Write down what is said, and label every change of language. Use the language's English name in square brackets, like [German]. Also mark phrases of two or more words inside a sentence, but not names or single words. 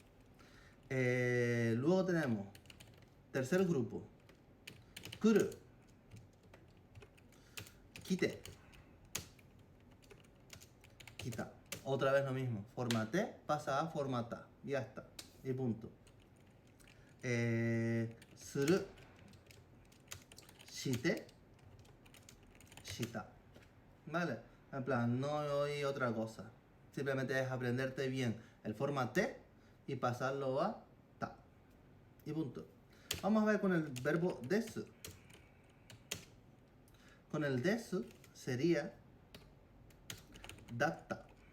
[Spanish] Luego tenemos tercer grupo, [Japanese] 来る、来て、来た. [Spanish] Otra vez lo mismo, forma T pasa a forma ta, ya está, y punto. [Japanese] する、して、した. [Spanish] ¿Vale? En plan, no hay otra cosa. Simplemente es aprenderte bien el forma T y pasarlo a ta. Y punto. Vamos a ver con el verbo desu. Con el desu sería datta.